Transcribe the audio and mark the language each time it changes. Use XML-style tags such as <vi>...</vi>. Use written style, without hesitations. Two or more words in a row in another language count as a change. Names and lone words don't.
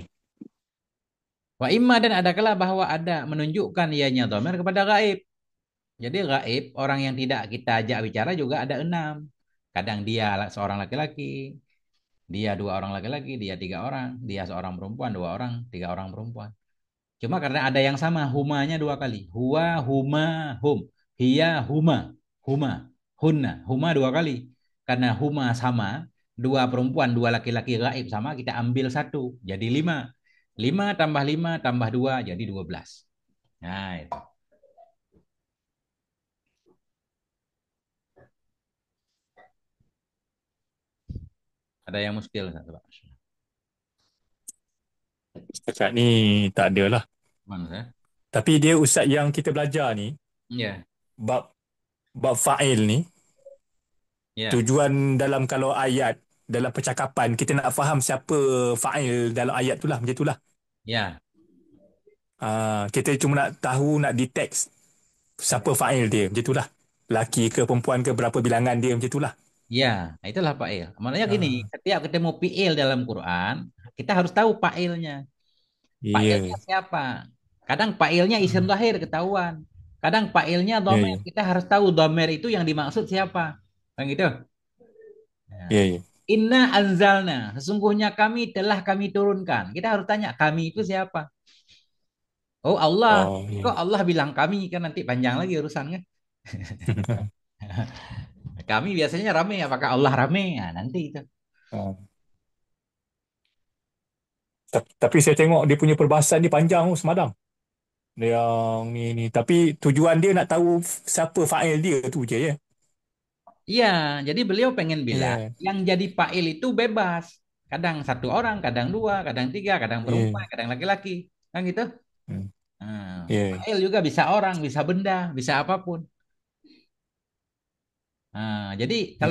<ar>وإما</ar> <id>dan ada kala bahwa ada menunjukkan ianya domer kepada gaib. Jadi gaib, orang yang tidak kita ajak bicara juga ada 6. Kadang dia seorang laki-laki, dia 2 orang laki-laki, dia 3 orang, dia seorang perempuan, 2 orang, 3 orang perempuan. Cuma karena ada yang sama, humanya 2 kali.</id> <ar>هو، هما، هم. هي، هما، هما، هن.</ar> <id>Huma 2 kali. Karena huma sama, 2 perempuan, 2 laki-laki gaib sama, kita ambil 1. Jadi 5. 5 tambah 5 tambah 2 jadi 12. Nah, itu. Ada yang muskil. Pak?</id> <ms>Setakat ni tak adalah. Mana saya? Tapi dia ustaz yang kita belajar ni, Ya, bab bab fa'il ni, ya, tujuan dalam kalau ayat, dalam percakapan, kita nak faham siapa fa'il dalam ayat tu lah, macam tu lah. ya, Kita cuma nak tahu, nak detect siapa fa'il dia, macam tu lah. Laki ke perempuan ke, berapa bilangan dia, macam tu lah. ya.</ms> <id>Itulah Fa'il. Maknanya gini, Ah, setiap ketemu fi'il dalam Quran, kita harus tahu fa'ilnya. Fa'ilnya ya, siapa? Kadang fa'ilnya isim Hmm. zahir ketahuan. Kadang fa'ilnya Ya, domer. ya, Kita harus tahu domer itu yang dimaksud siapa. Kan gitu? ya, Ya. ya.</id> <ar>إنا أنزلنا.</ar> <id>Sesungguhnya kami turunkan. Kita harus tanya, kami itu siapa? Oh Allah. Oh, ya. Kok Allah bilang kami? Kan nanti panjang lagi urusannya. Kami biasanya rame. Apakah Allah rame? Nah, nanti itu. Ah.</id> <ms>Tapi saya tengok dia punya perbahasan ni panjang oh, semalam. Yang ni. Tapi tujuan dia nak tahu siapa fa'il dia tu je ya.</ms> <id>Iya, jadi beliau pengen bilang, Ya, yang jadi fa'il itu bebas. Kadang 1 orang, kadang 2, kadang 3, kadang ya. perempuan, kadang laki-laki. Kan gitu? Hmm. Nah, Ya. fa'il juga bisa orang, bisa benda, bisa apapun. Nah, jadi kalau</id>